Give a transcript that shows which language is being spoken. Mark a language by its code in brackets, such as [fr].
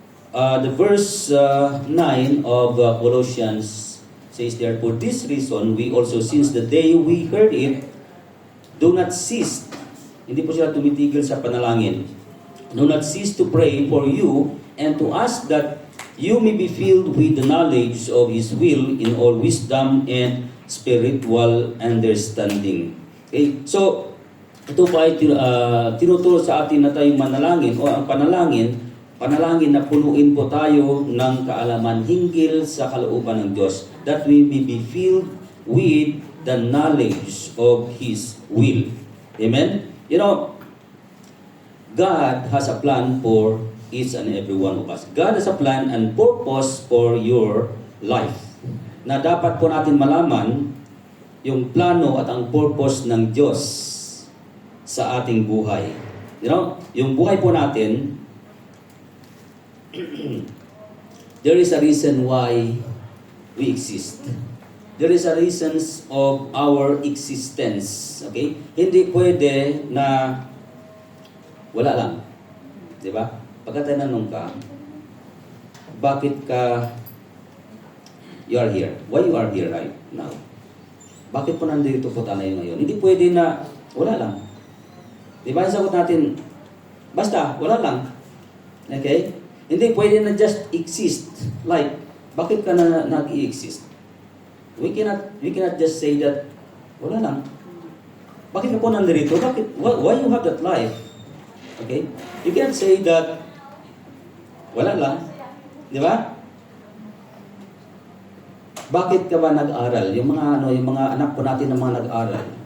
[en] The verse 9 of Colossians says there, for this reason, we also, since the day we heard it, do not cease. [tl] Hindi po sila tumitigil sa panalangin. [en] Do not cease to pray for you and to ask that you may be filled with the knowledge of His will in all wisdom and spiritual understanding. Okay? [tl] So, ito pa ay tinuturo sa atin na tayo manalangin o ang panalangin na punuin po tayo ng kaalaman hinggil sa kalooban ng Diyos, [en] that we may be filled with the knowledge of His will. Amen? You know, God has a plan for each and every one of us. God has a plan and purpose for your life. [tl] Na dapat po natin malaman yung plano at ang purpose ng Diyos sa ating buhay. [en] You know, [tl] yung buhay po natin, [en] there is a reason why we exist. There is a reasons of our existence. [tl] Okay? Hindi pwede na wala lang. Di ba? Pagka tinanong ka, bakit ka [en] you are here? Why you are here right now? [tl] Bakit po nandito po tayo ngayon? Hindi pwede na wala lang. Di ba? Sagot natin, basta, wala lang. Okay? Hindi pwede na [en] just exist. [tl] Like, bakit ka na nag-i-exist? [en] We cannot just say that, [tl] wala lang. Bakit ka po nandito? Bakit? [en] Why you have that life? Okay? You cannot say that, [tl] wala lang. Di ba? Bakit ka ba nag-aral? Yung mga anak po natin na mga nag-aral.